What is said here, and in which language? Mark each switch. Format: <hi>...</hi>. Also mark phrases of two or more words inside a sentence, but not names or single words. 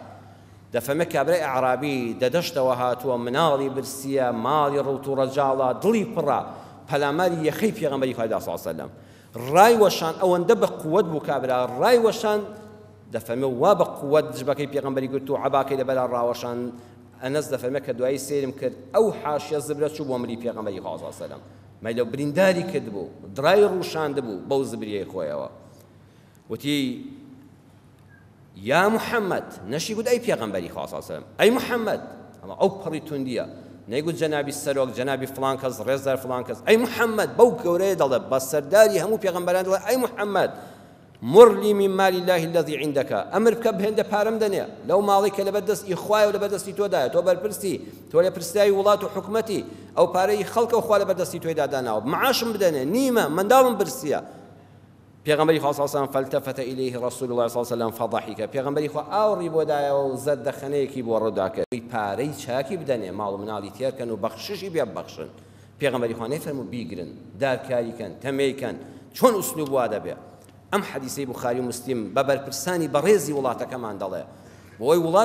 <ckb>دەفەرمێ کابرای ئەعرابی دەدەشتەوە هاتووە مناڵی برسیە ماڵی ڕەوت و ڕەجاڵە دڵی پڕە پەلاماری یەخەی پێغەمبەری خوا</ckb> <ar>صلی الله علیه وسلم</ar> <ckb>ڕای وەشان ئەوەندە بە قووەت بوو کابرا ڕای وەشان دەفەرمێ وا بە قووەت جبەکەی پێغەمبەری گرت و عەباکەی لەبەرا ڕاوەشان ئەنەس دەفەرمێ کە دوایی سێرم کرد ئەو حاشیە زبرە چوو بۆ ملی پێغەمبەری خوا</ckb> <ar>صلی الله علیه وسلم</ar> <ckb>مەیلە برینداری کرد بوو دڕای ڕووشاند بوو بەو زبریەی خۆیەوە وتی یا محەممەد نەشی گوت ئەی پێغەمبەری خوا</ckb> <ar>صلی الله علیه وسلم</ar> <ckb>ئەی محەممەد ئەمە ئەو پەڕی توندیە نەیگوت جەنابی سەرۆک جەنابی فڵان کەس ڕێزدار فڵان کەس ئەی محەممەد بەو گەورەیە دەڵێ بە سەرداری هەموو پێغەمبەران دەڵێ ئەی محەممەد</ckb> <ar>مر لي من مال الله الذي عندك</ar> <ckb>أمر بکە بهێندە پارەم دەنێ لەو ماڵی کە لەبەردەستی خوایە و لەبەردەستی تۆدایە تۆ بەرپرسی تۆ لە پرسیایی وڵات و حکومەتی ئەو پارەی خەڵکە و خوا لەبەردەستی تۆی داداناوە معاشم بدەنێ نیمە منداڵم برسیە پێغەمبەری خوا</ckb> <ar>صلی الله علیه و سلم فالتفت إليه رسول الله صلی الله علیه و سلم فضحك</ar> <ckb>پێغەمبەری خوا ئاوڕی بۆ دایەوە و زەردەخەنەیەکی بۆ ڕوودا کرد پارەی چاکی بدەنێ ماڵ و مناڵی تێرکەن و بەخششی پێ ببەخشن پێغەمبەری خوا نەیفەرموو بیگرن دارکاریکەن تەمەیکەن چۆن ئوسلوب وا دەبێ ئەم حەدیسەی بوخاری و مسلم بە بەرپرسانی بەڕێزی وڵاتەکەمان دەڵێ بۆی وڵات</ckb>